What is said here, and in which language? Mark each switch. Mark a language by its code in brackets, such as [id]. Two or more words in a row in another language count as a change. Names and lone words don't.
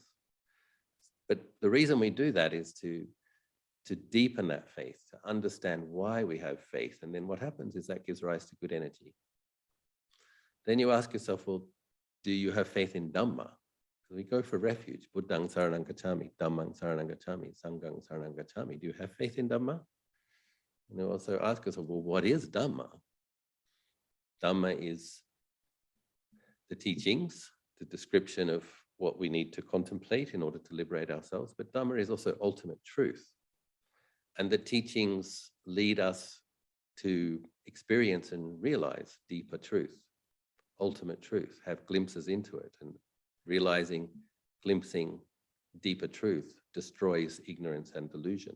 [en] But the reason we do that is to deepen that faith, to understand why we have faith. And then what happens is that gives rise to good energy. Then you ask yourself, well, do you have faith in Dhamma? So we go for refuge. [pi] Buddhang saranang gacchami, Dhammang saranang gacchami, Sanghang saranang gacchami. [en] Do you have faith in Dhamma? And you also ask yourself, well, what is Dhamma? Dhamma is the teachings, the description of what we need to contemplate in order to liberate ourselves, but Dhamma is also ultimate truth. And the teachings lead us to experience and realize deeper truth, ultimate truth, have glimpses into it, and realizing, glimpsing deeper truth destroys ignorance and delusion.